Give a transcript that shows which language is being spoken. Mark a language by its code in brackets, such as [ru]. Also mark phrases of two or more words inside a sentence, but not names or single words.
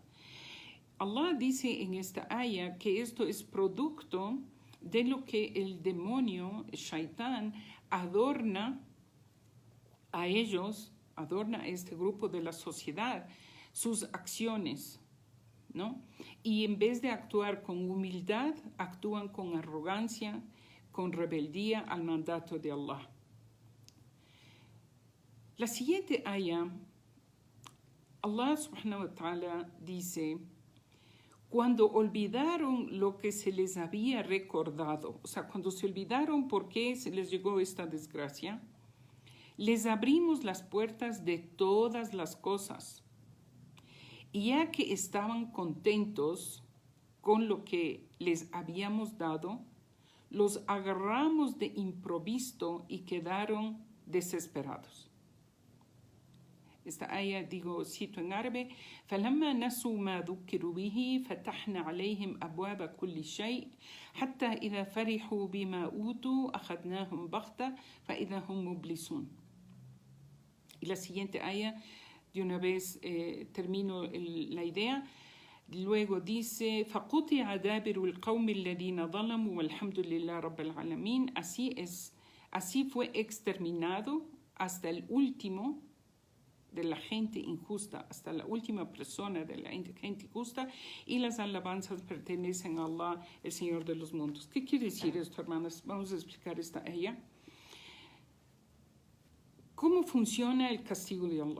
[es] Allah dice en esta aya que esto es producto de lo que el demonio, el shaitán, adorna a ellos, adorna a este grupo de la sociedad, sus acciones, ¿no? Y en vez de actuar con humildad, actúan con arrogancia, con rebeldía al mandato de Allah. La siguiente aya, [ar] الله سبحانه وتعالى [es] dice: cuando olvidaron lo que se les había recordado, o sea, cuando se olvidaron por qué se les llegó esta desgracia, les abrimos las puertas de todas las cosas. Y ya que estaban contentos con lo que les habíamos dado, los agarramos de improviso y quedaron desesperados. Esta aya, cito en árabe: [ar] فَلَمَّا نَسُوا مَا ذُكِّرُوا بِهِ فَتَحْنَا عَلَيْهِمْ أَبْوَابَ كُلِّ شَيْءٍ حَتَّى إِذَا فَرِحُوا بِمَا أُوتُوا أَخَذْنَاهُمْ بَغْتَةً فَإِذَا هُمْ مُبْلِسُونَ. [es] Y la siguiente aya, de una vez termino la idea. Luego dice: [ar] فَقُطِعَ دَابِرُ الْقَوْمِ الَّذِينَ ظَلَمُوا وَالْحَمْدُ لِلَّهِ رَبِّ الْعَالَمِينَ. [es] Así fue exterminado hasta el último de la gente injusta, hasta la última persona de la gente injusta, y las alabanzas pertenecen a Allah, el Señor de los mundos. ¿Qué quiere decir esto, hermanas? Vamos a explicar esta aya. ¿Cómo funciona el castigo de Allah?